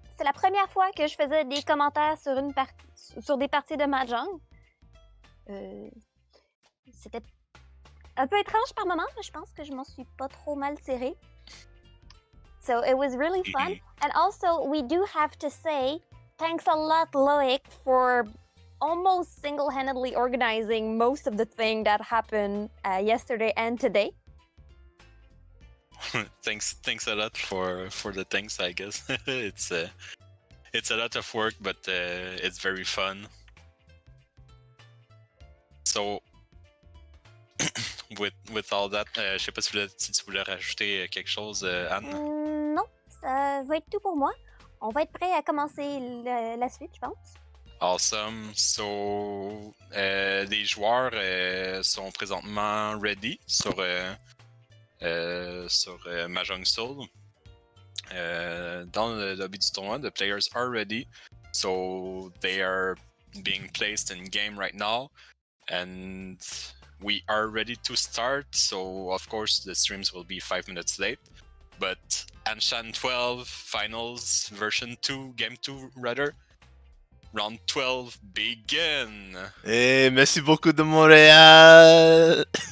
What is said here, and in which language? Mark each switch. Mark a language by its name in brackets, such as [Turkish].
[French] C'est la première fois que je faisais des commentaires sur des parties de Mahjong. C'était un peu étrange par moment, mais je pense que je m'en suis pas trop mal tirée. [English] So it was really fun. And also, we do have to say, thanks a lot, Loic, for almost single-handedly organizing most of the thing that happened yesterday and today. Thanks a lot for the things, I guess. It's a lot of work, but it's very fun. So with all that, [French] je sais pas si tu voulais rajouter quelque chose, Anne. Non, ça va être tout pour moi. On va être prêt à commencer la suite, je pense. [English] Awesome. [French] So, les joueurs sont présentement ready sur Mahjong Soul. Dans le lobby du tournoi, [English] the players are ready. So, they are being placed in game right now. And we are ready to start. So, of course, the streams will be 5 minutes late. But Anshan 12 Finals version 2, game 2 rather. Round 12 begin! [French] Hey, merci beaucoup de Montréal!